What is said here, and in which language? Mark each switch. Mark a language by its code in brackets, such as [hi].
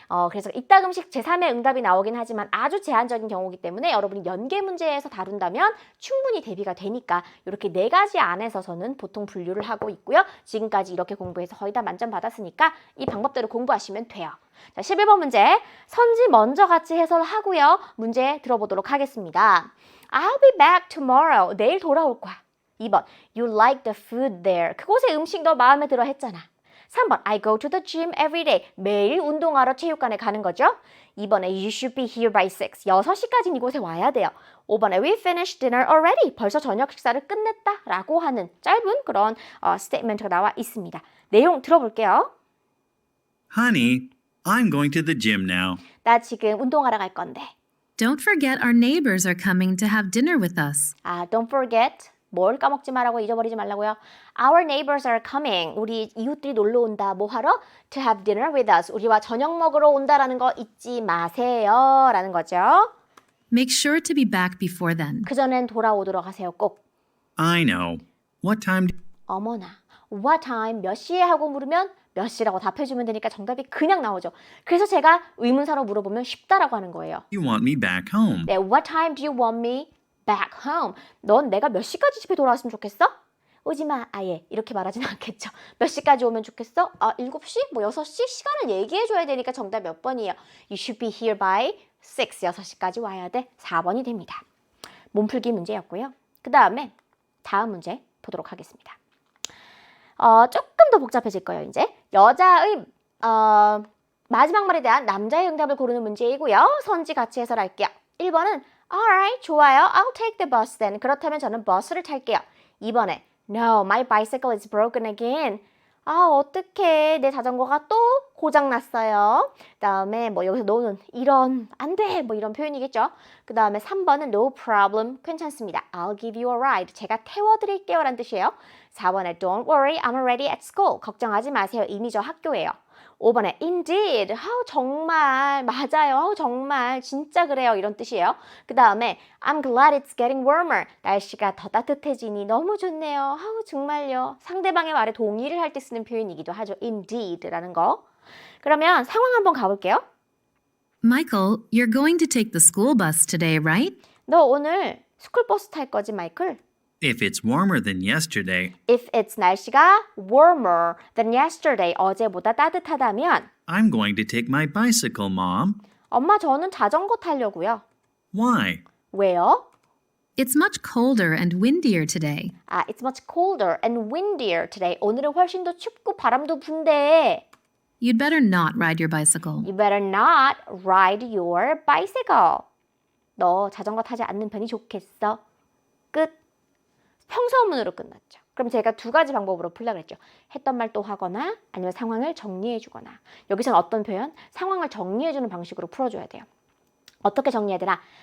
[ko] 그래서 이따금씩 제3의 응답이 나오긴 하지만 아주 제한적인 경우이기 때문에 여러분이 연계 문제에서 다룬다면 충분히 대비가 되니까 이렇게 4가지 안에서 저는 보통 분류를 하고 있고요. 지금까지 이렇게 공부해서 거의 다 만점 받았으니까 이 방법대로 공부하시면 돼요. 자, 11번 문제 선지 먼저 같이 해설하고요. 문제 들어보도록 하겠습니다. [en] I'll be back tomorrow. [ko] 내일 돌아올 거야. [en] 2번, you like the food there. [ko] 그곳의 음식 너 마음에 들어 했잖아. [en] 3번, I go to the gym every day. [ko] 매일 운동하러 체육관에 가는 거죠. [en] 2번에 you should be here by 6. [ko] 6시까지는 이곳에 와야 돼요. [en] 5번에 we finished dinner already. [ko] 벌써 저녁 식사를 끝냈다. 라고 하는 짧은 그런 스테이트먼트가 나와 있습니다. 내용 들어볼게요. [en] Honey, I'm going to the gym now. [ko] 나 지금 운동하러 갈 건데. [en] Don't forget our neighbors are coming to have dinner with us. Don't forget. [ko] 뭘 까먹지 말라고 잊어버리지 말라고요. [en] Our neighbors are coming. [ko] 우리 이웃들이 놀러 온다. 뭐 하러? [en] To have dinner with us. [ko] 우리와 저녁 먹으러 온다라는 거 잊지 마세요. 라는 거죠. [en] Make sure to be back before then. [ko] 그전엔 돌아오도록 하세요. 꼭. [en] I know. What time? [ko] 어머나. [en] What time? [ko] 몇 시에 하고 물으면 몇 시라고 답해주면 되니까 정답이 그냥 나오죠. 그래서 제가 의문사로 물어보면 쉽다라고 하는 거예요. [en] You want me back home? [ko] 네, [en] What time do you want me back home? [ko] 넌 내가 몇 시까지 집에 돌아왔으면 좋겠어? 오지 마, 아예. 이렇게 말하진 않겠죠. 몇 시까지 오면 좋겠어? 7시? 뭐 6시? 시간을 얘기해줘야 되니까 정답 몇 번이에요? [en] You should be here by 6. [ko] 6시까지 와야 돼. 4번이 됩니다. 몸풀기 문제였고요. 그 다음에 다음 문제 보도록 하겠습니다. 조금 더 복잡해질 거예요, 이제. 여자의, 마지막 말에 대한 남자의 응답을 고르는 문제이고요. 선지 같이 해설할게요. 1번은 Alright, 좋아요. [en] I'll take the bus then. [ko] 그렇다면 저는 버스를 탈게요. [en] 2번에 No, my bicycle is broken again. [ko] 어떡해. 내 자전거가 또 고장났어요. 그 다음에 뭐 여기서 no는 이런, 안 돼. 뭐 이런 표현이겠죠. 그 다음에 3번은 [en] No problem. [ko] 괜찮습니다. [en] I'll give you a ride. [ko] 제가 태워드릴게요. 라는 뜻이에요. [en] 4번에 Don't worry, I'm already at school. [ko] 걱정하지 마세요. 이미 저 학교예요. 5번에 Indeed, 정말, 맞아요, 정말, 진짜 그래요, 이런 뜻이에요. 그 다음에 [en] I'm glad it's getting warmer. [ko] 날씨가 더 따뜻해지니 너무 좋네요. 정말요. 상대방의 말에 동의를 할 때 쓰는 표현이기도 하죠. Indeed라는 거. 그러면 상황 한번 가볼게요. [en] Michael, you're going to take the school bus today, right? [ko] 너 오늘 스쿨버스 탈 거지, 마이클? [en] If it's warmer than yesterday, If it's [ko] 날씨가 [en] warmer than yesterday, [ko] 어제보다 따뜻하다면 [en] I'm going to take my bicycle, Mom. [ko] 엄마 저는 자전거 타려고요. [en] Why? [ko] 왜요? [en] It's much colder and windier today. It's much colder and windier today. [ko] 오늘은 훨씬 더 춥고 바람도 분대. [en] You'd better not ride your bicycle. You better not ride your bicycle. [ko] 너 자전거 타지 않는 편이 좋겠어. 끝. 평서문으로 끝났죠. 그럼 제가 두 가지 방법으로 풀려고 그랬죠. 했던 말 또 하거나 아니면 상황을 정리해 주거나. 여기서는 어떤 표현? 상황을 정리해 주는 방식으로 풀어줘야 돼요. 어떻게 정리해야 되나?